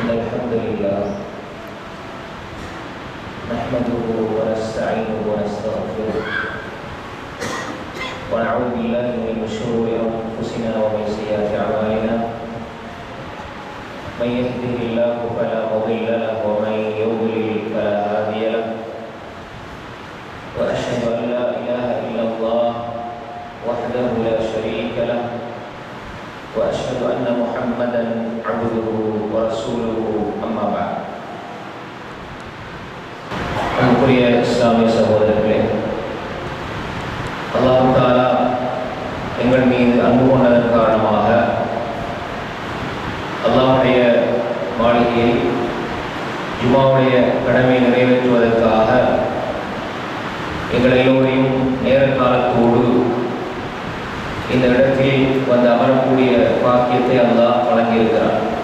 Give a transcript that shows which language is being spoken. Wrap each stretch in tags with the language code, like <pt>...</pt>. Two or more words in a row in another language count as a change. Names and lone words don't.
<ar>الحمد لله نحمده ونستعينه ونستغفره ونعوذ بالله من شرور أنفسنا ومن سيئات أعمالنا من يهده الله فلا مضل له ومن يضلل فلا هادي له وأشهد أن لا إله إلا الله وحده لا شريك له وأشهد أن محمدًا عبده ورسوله أما بعد</ar> <ta>அன்புக்குரிய இஸ்லாமிய சகோதரர்களே, அல்லாஹ் தஆலா எங்கள் மீது அன்பு கொண்டதன் காரணமாக அல்லாஹ்வுடைய மாளிகையில் ஜும்மாவுடைய கடமையை நிறைவேற்றுவதற்காக எங்கள் எல்லோரையும் நேர காலத்தோடு இந்த இடத்தில் வந்து அமரக்கூடிய பாக்கியத்தை அல்லாஹ் வழங்கியிருக்கிறார்.</ta>